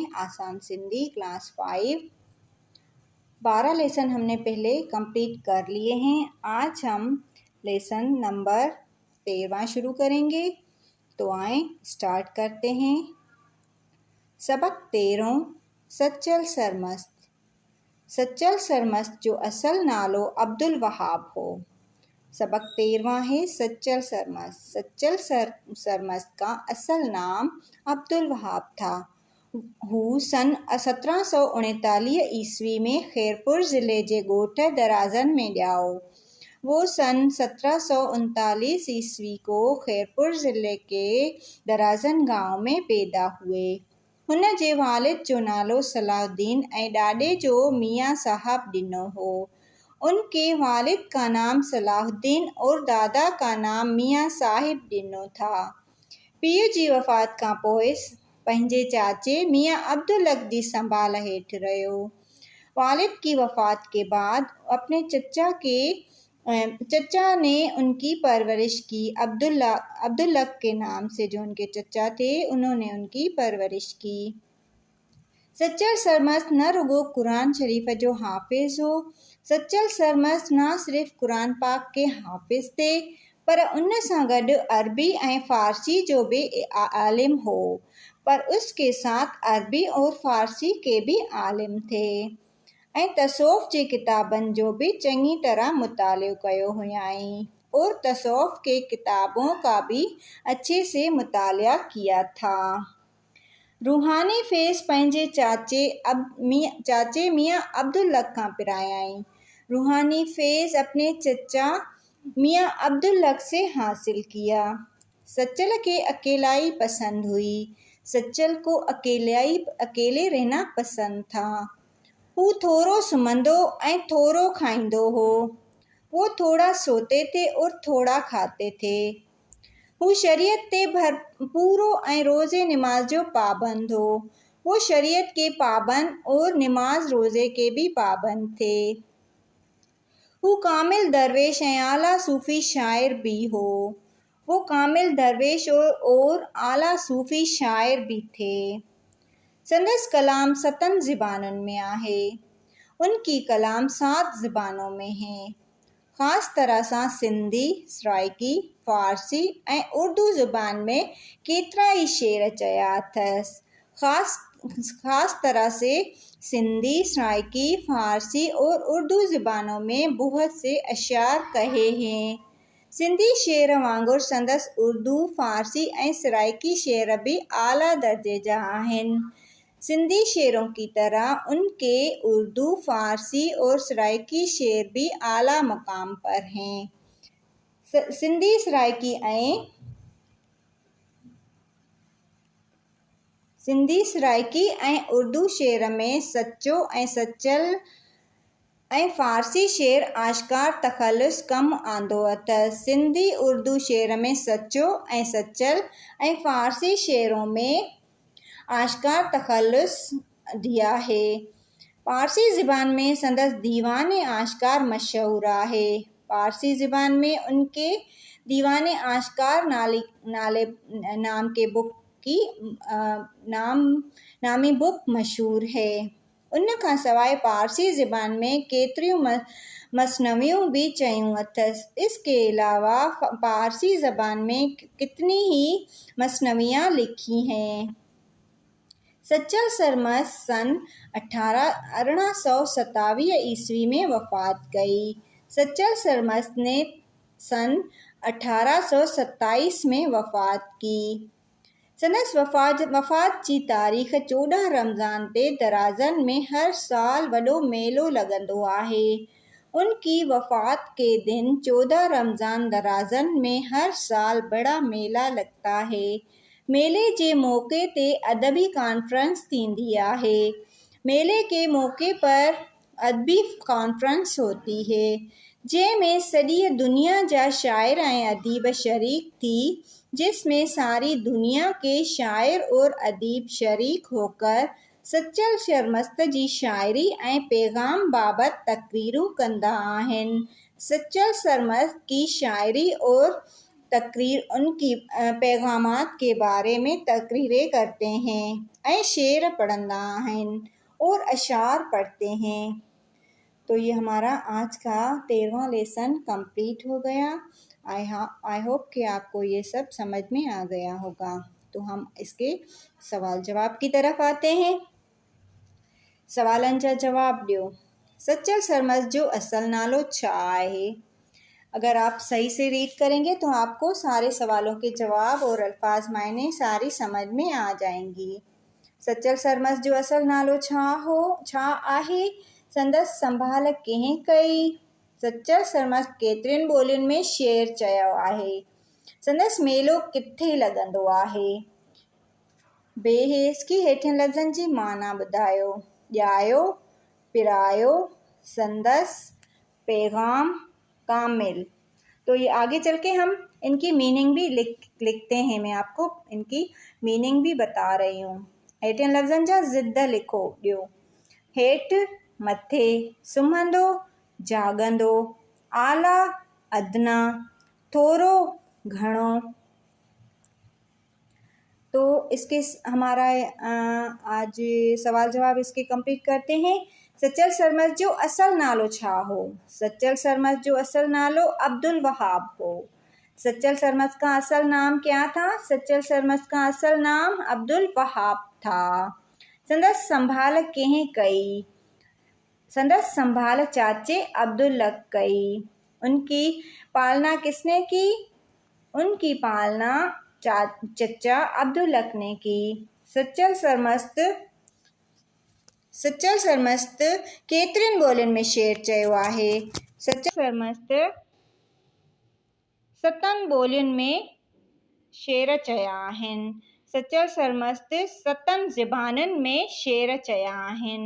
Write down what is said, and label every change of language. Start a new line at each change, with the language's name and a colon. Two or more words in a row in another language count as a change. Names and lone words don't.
Hindi: आसान सिंधी क्लास 5। 12 लेसन हमने पहले कंप्लीट कर लिए हैं। आज हम लेसन नंबर 13वां शुरू करेंगे। तो आए स्टार्ट करते हैं। सबक 13 सच्चल सरमस्त।
Sindhi: सच्चल सरमस्त जो असल नालो अब्दुल वहाब हो।
Hindi: सबक 13वां है सच्चल सरमस्त। सच्चल सरमस्त का असल नाम अब्दुल वहाब था।
Sindhi: हू सन 1739 ईस्वी में खैरपुर ज़िले जे ॻोठ दराज़न में ॼाओ।
Hindi: वो सन 1739 ईस्वी को खैरपुर ज़िले के दराज़न गांव में पैदा हुए।
Sindhi: हुन जे वालिद जो नालो सलाउद्दीन ऐं ॾाॾे जो मियाँ साहब ॾिनो हो।
Hindi: उनके वालिद का नाम सलाहुद्दीन और दादा का नाम मियाँ साहिब ॾिनो था।
Sindhi: पीउ जी वफ़ात खां पोइ पंहिंजे चाचे मियाँ अब्दुल हक जी संभाल हेठि रहियो।
Hindi: वालिद की वफ़ात के बाद अपने चचा ने उनकी परवरिश की। अब्दुल हक के नाम से जो उनके चचा थे, उन्होंने उनकी परवरिश की।
Sindhi: सच्चल सरमस्त न रुगो कुरान शरीफ जो हाफिज़ हो।
Hindi: सच्चल सरमस्त न सिर्फ़ कुरान पाक के हाफिज़ थे,
Sindhi: पर उन सां गॾु अरबी ऐं फ़ारसी जो भी आलिम हो।
Hindi: पर उसके साथ अरबी और फ़ारसी के भी आलिम थे
Sindhi: ऐं तसौफ़ जे किताबनि जो भी चङी तरह मुतालियो कयो हुयाईं
Hindi: और तसौफ़ के किताबों का भी अच्छे से मुतालिया किया था।
Sindhi: रूहानी फैज़ पंहिंजे चाचे मियाँ अब्दुल हक खां पिरायाईं।
Hindi: रूहानी फैज़ अपने चचा मियाँ अब्दुल हक से हासिल किया।
Sindhi: सच्चल के अकेलाई पसंद हुई।
Hindi: सच्चल को अकेले रहना पसंद था।
Sindhi: वो थोरो सुम्हंदो ऐं थोरो खाईंदो हो।
Hindi: वो थोड़ा सोते थे और थोड़ा खाते थे।
Sindhi: वो शरीयत ते भरपूरो ऐं रोज़े निमाज जो पाबंद हो।
Hindi: वो शरीयत के पाबंद और निमाज रोज़े के भी पाबंद थे।
Sindhi: वो कामिल दरवेश ऐं आला सूफ़ी शायर भी हो।
Hindi: वो कामिल दरवेश और आला सूफ़ी शायर भी थे।
Sindhi: संदस कलाम 7 ज़बानुनि में आहे।
Hindi: उनकी कलाम 7 ज़बानों में है।
Sindhi: ख़ास तरह सां सिंधी, सराइकी, फ़ारसी ऐं उर्दू ज़ुबान में केतिरा ई शेर चया अथसि।
Hindi: ख़ास तरह से सिंधी, सराइकी, फ़ारसी और उर्दू ज़ुबानों में बहुत से अशार कहे हैं।
Sindhi: सिंधी शेर वांगुरु संदस उर्दू, फ़ारसी ऐं सराइकी शेर भी आला दर्जे जा आहिनि।
Hindi: सिंधी शेरों की तरह उनके उर्दू, फ़ारसी और सराइकी शेर भी आला मकाम पर हैं।
Sindhi: सिंधी, सराइकी ऐं उर्दू शेर में सच्चो ऐं सच्चल ऐं फ़ारसी शेर आश्कार तख़ल्लुस कमु आंदो अथसि।
Hindi: सिंधी उर्दू शेर में सच्चो ऐं सच्चल ऐं फ़ारसी शेरों में आश्कार तख़ल्लुस दिया है।
Sindhi: फ़ारसी ज़बान में संदस दीवान आश्कार मशहूर आहे।
Hindi: फ़ारसी ज़बान में उनके दीवान आश्कार नामी बुक मशहूर है।
Sindhi: उन खां सवाइ फ़ारसी ज़बान में केतिरियूं मसनवियूं भी चयूं अथसि।
Hindi: इसके अलावा फ़ारसी ज़बान में कितनी ही मसनवियाँ लिखी हैं।
Sindhi: सच्चल सरमस्त सन 1827 ईस्वी में वफ़ात कई।
Hindi: सच्चल सरमस्त ने सन 1827 में वफ़ात की।
Sindhi: संदस वफ़ात जी तारीख़ 14 रमज़ान ते दराज़न में हर साल वॾो मेलो लॻंदो आहे।
Hindi: उनकी वफ़ात के दिन 14 रमज़ान दराज़न में हर साल बड़ा मेला लगता है।
Sindhi: मेले जे मौके ते अदबी कॉन्फ्रेंस थींदी आहे।
Hindi: मेले के मौके पर अदबी कॉन्फ्रेंस होती है,
Sindhi: जंहिंमें सॼी दुनिया जा शाइर ऐं अदीब शरीक थी,
Hindi: जिसमें सारी दुनिया के शायर और अदीब शरीक होकर
Sindhi: सचल शर्मस्त जी शाइरी ऐं पैगाम बाबति तकरीरूं कंदा आहिनि।
Hindi: सचल शर्मस्त की शायरी और तकरीर उनकी पैगामात के बारे में तकरीरें करते हैं
Sindhi: ऐं शेर पढ़ंदा आहिनि
Hindi: और अशार पढ़ते हैं। तो ये हमारा आज का 13वां लेसन कंप्लीट हो गया।
English: I hope
Hindi: कि आपको ये सब समझ में आ गया होगा। तो हम इसके सवाल जवाब की तरफ आते हैं।
Sindhi: सवालन जा जवाब ॾियो। सचल शर्मस्त जो असल नालो छा आहे?
Hindi: अगर आप सही से रीड करेंगे तो आपको सारे सवालों के जवाब और अल्फाज मायने सारी समझ में आ जाएंगी।
Sindhi: सचल शर्मस्त जो असल नालो छा आहे? संदसि संभाल कंहिं कई? सचल शर्मस्त केतिरनि ॿोलियुनि में शेर चयो आहे? संदसि मेलो किथे लॻंदो आहे? बेहेस की हेठियनि लफ़्ज़नि जी माना ॿुधायो। ॼायो, पिरायो, संदसि, पैगाम, कामिल।
Hindi: तो ये आगे चल के हम इनकी मीनिंग भी लिखते हैं। मैं आपको इनकी मीनिंग भी बता रही हूँ।
Sindhi: हेठियनि लफ़्ज़नि जा ज़िद लिखो ॾियो। हेठि, मथे, सुम्हंदो, जाॻंदो, आला, अदना, थोरो, घणो।
Hindi: तो इसके हमारा आज सवाल जवाब इसके कंप्लीट करते हैं।
Sindhi: सचल शर्मस्त जो असल नालो छा हो? सचल शर्मस्त जो असल नालो अब्दुल वहाब हो।
Hindi: सचल शर्मस्त का असल नाम क्या था? सचल शर्मस्त का असल नाम अब्दुल वहाब था।
Sindhi: संदसि संभाल कंहिं कई? संदसि संभाल चाचे अब्दुल लक कई।
Hindi: उनकी पालना किसने की? उनकी पालना चचा अब्दुल लक ने की।
Sindhi: सचल शर्मस्त केतिरनि ॿोलियुनि में शेर चयो आहे? सचल शर्मस्त 7 ॿोलियुनि में शेर चया आहिनि। सचल शर्मस्त 7 ज़बानुनि में शेर चया आहिनि।